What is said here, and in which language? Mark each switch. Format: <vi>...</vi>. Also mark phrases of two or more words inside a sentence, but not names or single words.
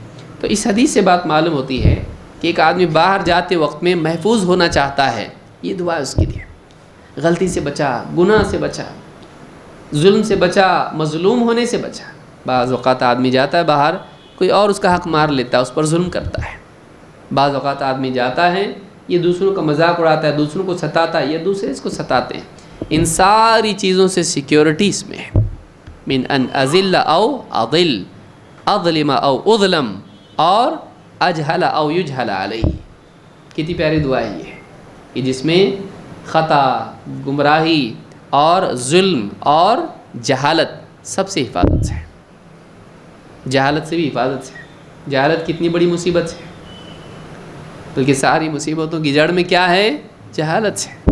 <ur>تو اس حدیث سے بات معلوم ہوتی ہے کہ ایک آدمی باہر جاتے وقت میں محفوظ ہونا چاہتا ہے، یہ دعا ہے اس کے لیے، غلطی سے بچا، گناہ سے بچا، ظلم سے بچا، مظلوم ہونے سے بچا۔ بعض اوقات آدمی جاتا ہے باہر، کوئی اور اس کا حق مار لیتا ہے، اس پر ظلم کرتا ہے۔ بعض اوقات آدمی جاتا ہے، یہ دوسروں کا مذاق اڑاتا ہے، دوسروں کو ستاتا ہے، یا دوسرے اس کو ستاتے ہیں۔ ان ساری چیزوں سے سیکیورٹی اس میں ہے،</ur> <ar>من ان اذل او اضل، اظلم او اظلم،</ar> <ur>اور</ur> <ar>اجہل او یجہل علی۔</ar> <ur>کتنی پیاری دعا ہے یہ، کہ جس میں خطا، گمراہی اور ظلم اور جہالت سب سے حفاظت ہے۔ جہالت سے بھی حفاظت ہے۔ جہالت کتنی بڑی مصیبت ہے، بلکہ ساری مصیبتوں کی جڑ میں کیا ہے، جہالت ہے۔</ur>